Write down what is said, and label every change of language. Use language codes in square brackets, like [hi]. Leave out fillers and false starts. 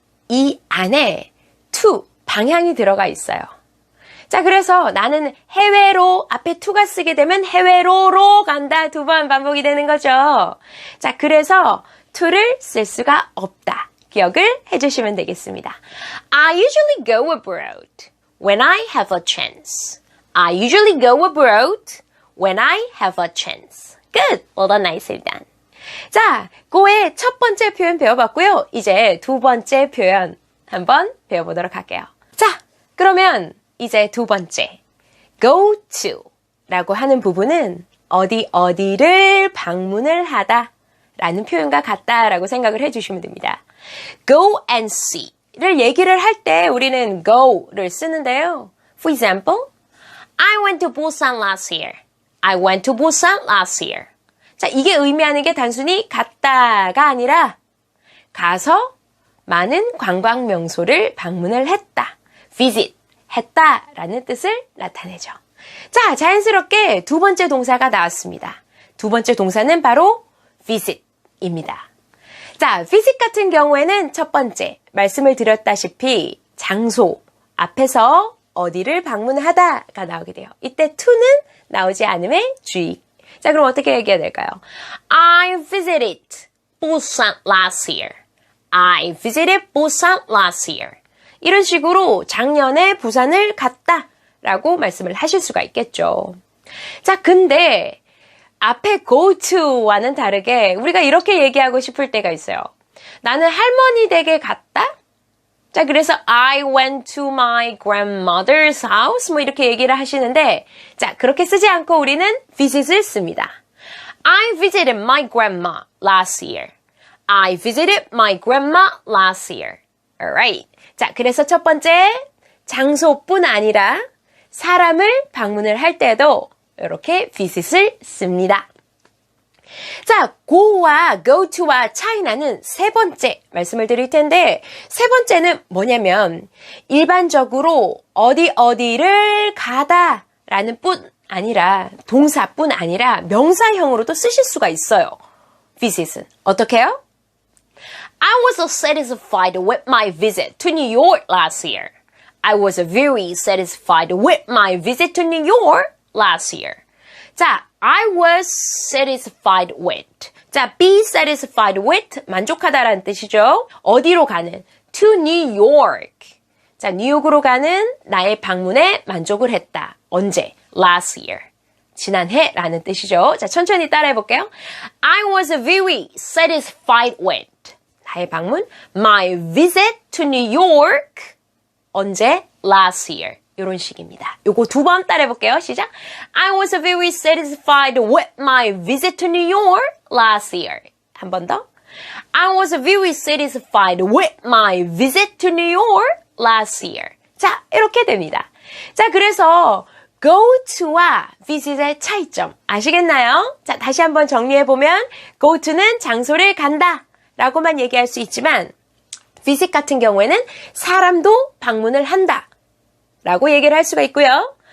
[ko] 이 안에 to, 방향이 들어가 있어요. 자, 그래서 나는 해외로, 앞에 to가 쓰게 되면 해외로로 간다. 두 번 반복이 되는 거죠. 자, 그래서 to를 쓸 수가 없다. 기억을 해주시면 되겠습니다. [en] I usually go abroad when I have a chance. I usually go abroad when I have a chance. Good. Well done, nicely done. [ko] 자, go의 첫 번째 표현 배워봤고요. 이제 두 번째 표현 한번 배워보도록 할게요. 자, 그러면 이제 두 번째 go to 라고 하는 부분은 어디를 방문을 하다 라는 표현과 같다라고 생각을 해주시면 됩니다. go and see 를 얘기를 할 때 우리는 go를 쓰는데요. [en] For example, I went to Busan last year. I went to Busan last year. [ko] 자, 이게 의미하는 게 단순히 갔다가 아니라 가서 많은 관광 명소를 방문을 했다. visit, 했다라는 뜻을 나타내죠. 자, 자연스럽게 두 번째 동사가 나왔습니다. 두 번째 동사는 바로 visit입니다. 자, visit 같은 경우에는 첫 번째, 말씀을 드렸다시피 장소 앞에서 어디를 방문하다가 나오게 돼요. 이때 to는 나오지 않음에 주의. 자, 그럼 어떻게 얘기해야 될까요? [en] I visited Busan last year. I visited Busan last year. [ko] 이런 식으로 작년에 부산을 갔다 라고 말씀을 하실 수가 있겠죠. 자, 근데 앞에 go to와는 다르게 우리가 이렇게 얘기하고 싶을 때가 있어요. 나는 할머니 댁에 갔다? 자, 그래서 [en] I went to my grandmother's house [ko] 뭐 이렇게 얘기를 하시는데 자, 그렇게 쓰지 않고 우리는 visit을 씁니다. [en] I visited my grandma last year. I visited my grandma last year. Alright. [ko] 자, 그래서 첫 번째 장소뿐 아니라 사람을 방문을 할 때도 이렇게 visit을 씁니다. 자, go와 go to와 차이 나는 세 번째 말씀을 드릴 텐데 세 번째는 뭐냐면 일반적으로 어디를 가다라는 뿐 아니라 동사뿐 아니라 명사형으로도 쓰실 수가 있어요. visit은 어떻게 해요? [en] I was satisfied with my visit to New York last year. I was very satisfied with my visit to New York last year. 자, I was satisfied with. [ko] 자, [en] be satisfied with [ko] 만족하다라는 뜻이죠. 어디로 가는? [en] To New York. [ko] 자, 뉴욕으로 가는 나의 방문에 만족을 했다. 언제? [en] Last year. [ko] 지난해라는 뜻이죠. 자, 천천히 따라해 볼게요. [en] I was very satisfied with. [ko] 나의 방문. [en] My visit to New York. [ko] 언제? [en] Last year. [ko] 이런 식입니다. 요거 두 번 따라해 볼게요. 시작. [en] I was very satisfied with my visit to New York last year. [ko] 한 번 더. [en] I was very satisfied with my visit to New York last year. [ko] 자, 이렇게 됩니다. 자, 그래서 go to와 visit의 차이점 아시겠나요? 자, 다시 한번 정리해 보면 go to는 장소를 간다 라고만 얘기할 수 있지만 visit 같은 경우에는 사람도 방문을 한다 라고 얘기를 할 수가 있고요.